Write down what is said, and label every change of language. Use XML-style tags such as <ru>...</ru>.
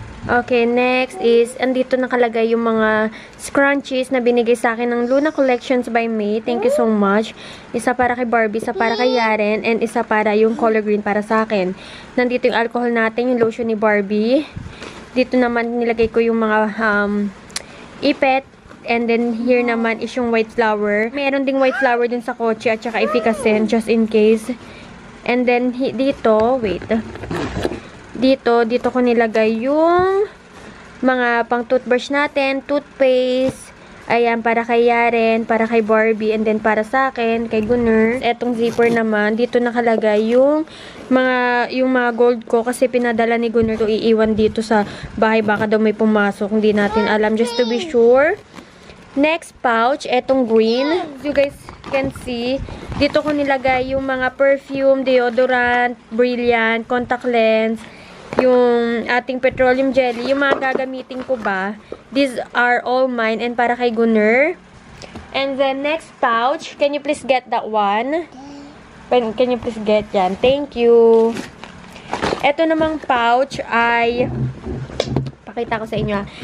<tl>Okay, next is, andito nakalagay yung mga scrunchies na binigay sa akin ng Luna Collections by May.</tl> <en>Thank you so much.</en> <tl>Isa para kay Barbie, isa para kay Yaren, and isa para yung color green para sa akin. Nandito yung alcohol natin, yung lotion ni Barbie. Dito naman nilagay ko yung mga ipet.</tl> <en>And then, here naman is yung white flower.</en> <tl>Meron ding white flower din sa kotse at saka efficacy,</tl> <en>just in case.</en> <tl>And then, dito, wait. Dito ko nilagay yung mga pang toothbrush natin, toothpaste. Ayan, para kay Yaren, para kay Barbie, and then para sa akin, kay Gunner. Etong zipper naman, dito nakalagay yung mga gold ko kasi pinadala ni Gunner to iiwan dito sa bahay. Baka daw may pumasok, hindi natin alam,</tl> <en>just to be sure.</en> <tl>Next pouch, etong green.</tl> <en>As you guys can see,</en> <tl>dito ko nilagay yung mga perfume, deodorant, brilliant, contact lens, yung ating petroleum jelly, yung mga gagamitin ko ba.</tl> <en>These are all mine and</en> <tl>para kay Gunner.</tl> <en>And then next pouch, can you please get that one? Can you please get yan? Thank you.</en> <tl>Ito namang pouch ay pakita ko sa inyo.</tl>